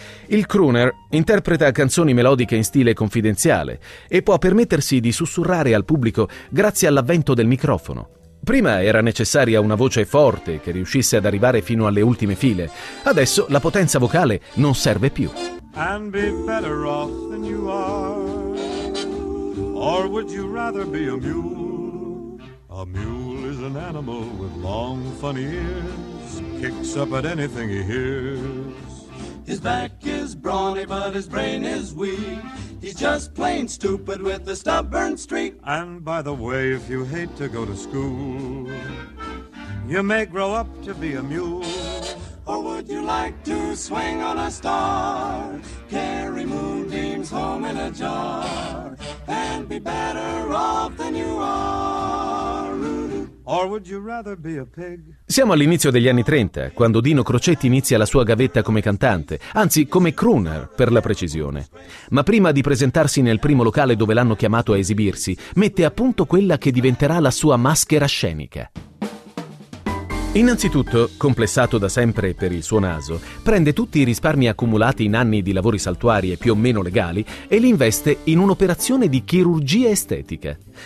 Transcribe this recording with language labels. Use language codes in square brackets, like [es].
[it] Il crooner interpreta canzoni melodiche in stile confidenziale e può permettersi di sussurrare al pubblico grazie all'avvento del microfono. Prima era necessaria una voce forte che riuscisse ad arrivare fino alle ultime file. Adesso la potenza vocale non serve più. [en] And be better off than you are, or would you rather be a mule? A mule is an animal with long funny ears, kicks up at anything he hears. His back is brawny but his brain is weak, he's just plain stupid with a stubborn streak. And by the way, if you hate to go to school, you may grow up to be a mule. Or would you like to swing on a star, carry moonbeams home in a jar, and be better off than you are? Or would you rather be a pig? [it] Siamo all'inizio degli anni 30, quando Dino Crocetti inizia la sua gavetta come cantante, anzi come crooner per la precisione. Ma prima di presentarsi nel primo locale dove l'hanno chiamato a esibirsi, mette a punto quella che diventerà la sua maschera scenica. Innanzitutto, complessato da sempre per il suo naso, prende tutti i risparmi accumulati in anni di lavori saltuari e più o meno legali e li investe in un'operazione di chirurgia estetica.